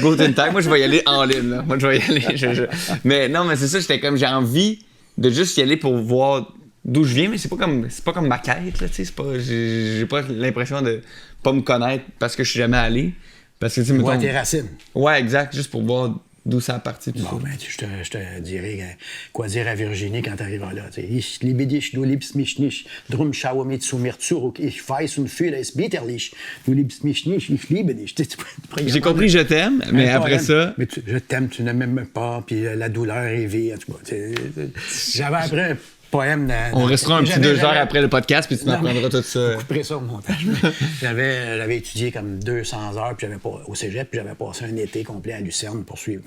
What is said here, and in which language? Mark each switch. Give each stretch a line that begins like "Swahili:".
German: Guten Tag,
French: moi je vais y aller en ligne. Là. Moi je vais y aller. Mais non, mais c'est ça, j'étais comme, j'ai envie de juste y aller pour voir d'où je viens, mais c'est pas comme ma quête, là, tu sais. J'ai pas l'impression de pas me connaître parce que je suis jamais allé. Parce que, tu sais, mettons... tes racines. Ouais, exact, juste pour voir d'où ça a parti. Bon, ben, je te dirais quoi dire à Virginie quand t'arriveras là.
German: Ich liebe dich, du liebst mich nicht. Drum schaue mit zu mir zurück. Ich weiß und fühle es bitterlich. Du liebst mich nicht, ich liebe dich.
French: J'ai compris je t'aime, mais après ça... Mais je t'aime, tu ne m'aimes pas, puis la douleur est vie. En tout cas, j'avais appris un poème... On restera un petit 2 heures après le podcast, puis tu m'apprendras tout ça. Je couperai ça au montage. J'avais étudié comme 200 heures puis au cégep, puis j'avais passé un été complet à Lucerne pour suivre.